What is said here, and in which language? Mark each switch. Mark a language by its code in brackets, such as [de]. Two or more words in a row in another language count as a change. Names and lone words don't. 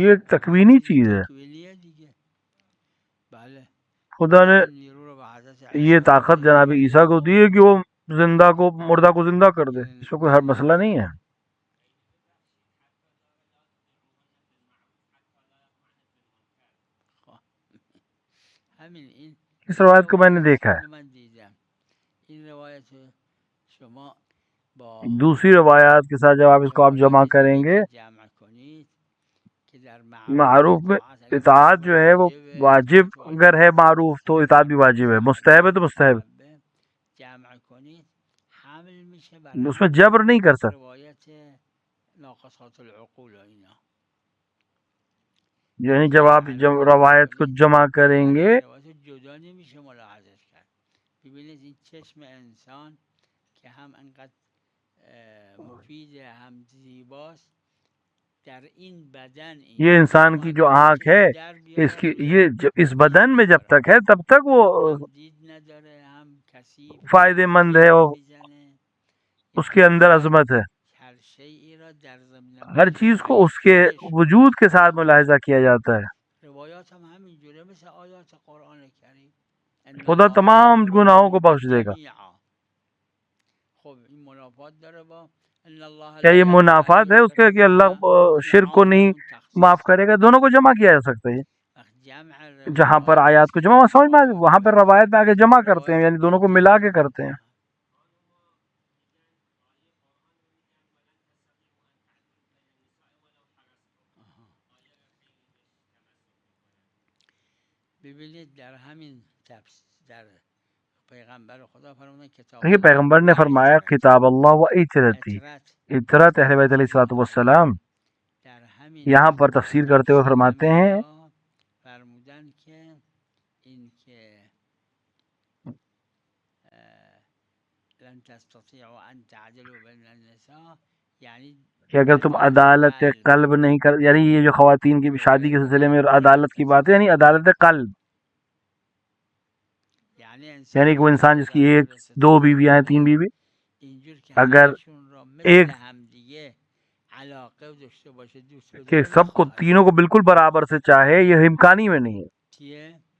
[ur] یہ ایک تکوینی چیز ہے. [fa] تکوینیه دیگه. بله [ur] خدا نے [fa] همین نیرو رو به حضرت عیسی [ur] یہ طاقت جناب عیسیٰ کو دی ہے کہ وہ زندہ کو مردہ کو زندہ کر دے. اس میں کوئی ہر مسئلہ نہیں ہے. [fa] همین این [ur] اس روایت کو میں نے دیکھا ہے. [fa] من دیدم این روایت شما با [ur] دوسری روایات کے ساتھ جب اس کو آپ جمع کریں گے، [fa] جمع کنید که در [ur] معروف میں اطاعت جو ہے وہ واجب اگر ہے معروف تو اطاعت بھی واجب ہے، مستحب ہے تو مستحب. [fa] جمع کنید حمل میشه [ur] اس میں جبر نہیں کر سکتے. [fa] روایت [ar] ناقصات العقول [fa] و اینا، [ur] یعنی جب آپ روایت کو جمع کریں گے [fa] روایت جدا نمیشه ملاحظش کرد. ببینید این چشم انسان که هم انقدر مفیده هم زیباست، در این بدن [ur] یہ انسان کی جو آنکھ ہے اس کی یہ اس بدن میں جب تک ہے تب تک وہ فائدے مند ہے اور اس کے اندر عظمت ہے. ہر چیز کو اس کے وجود کے ساتھ ملاحظہ کیا جاتا ہے. [fa] روایات هم همینجوره مثل آیات قرآن کریم. [ur] خدا تمام گناہوں کو بخش دے گا. [fa] خب این منافات داره با [ur] کیا یہ منافات ہے اس کے کہ اللہ شرک کو نہیں معاف کرے گا؟ دونوں کو جمع کیا جا سکتا ہے. جہاں پر آیات کو جمع سمجھ میں وہاں پر روایت میں آگے جمع کرتے ہیں، یعنی دونوں کو ملا کے کرتے ہیں. [fa] ببینید در همین در پیغمبر خدا فرمودن کتاب [ur] دیکھیے پیغمبر نے فرمایا [ar] کتاب اللہ و اطرتی، [ur] اطرت اہل بیت [ar] علیہ الصلوۃ والسلام. [ur] یہاں پر تفسیر کرتے ہوئے فرماتے ہیں [fa] فرمودن که این که [ar] لن تستطيعوا ان تعدلوا بین النساء، [fa] یعنی [ur] کہ اگر تم عدالت قلب نہیں کر، یعنی یہ جو خواتین کی شادی کے سلسلے میں عدالت کی بات ہے، یعنی عدالت قلب، یعنی کہ وہ انسان جس کی ایک دو بیویاں ہیں، تین بیوی، اگر ایک کہ سب کو تینوں کو بالکل برابر سے چاہے، یہ امکانی میں نہیں ہے.